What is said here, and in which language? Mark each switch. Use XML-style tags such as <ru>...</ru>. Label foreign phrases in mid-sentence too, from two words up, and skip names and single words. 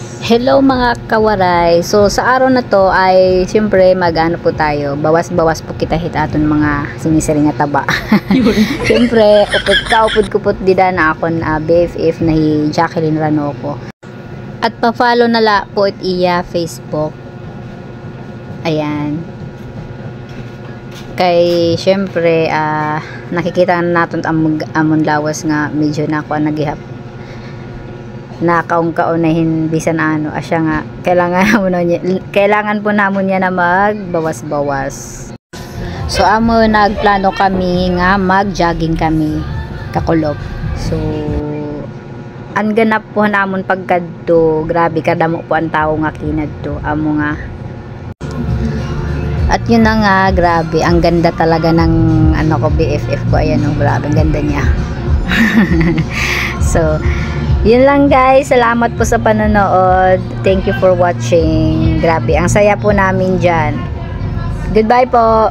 <war>Hello mga kawaray.</war> <tl>So sa araw na to ay siyempre mag-ano po tayo.</tl> <war>Bawas-bawas po kita hit aton mga sinisiring nga taba. Siyempre upod dida na akon BFF na hi Jacqueline Ranoco. At pa-follow na la po it iya Facebook. Ayan. Kay siyempre nakikita naton amon lawas nga medyo na ako nagihap na kaung-kaunahin bisan ano asya nga kailangan po namon niya na magbawas-bawas. So amo nagplano kami nga mag-jogging kami kakulop. So ang ganap po namon pagkadto, grabe kadamo po ang tao nga kinadto amo nga.</war> <tl>At yun na nga, grabe ang ganda talaga ng ano ko BFF ko, ayan oh, grabe ang ganda niya. So yun lang guys, salamat po sa panonood.</tl> <en>Thank you for watching.</en> <tl>Grabe, ang saya po namin dyan. Goodbye po.</tl>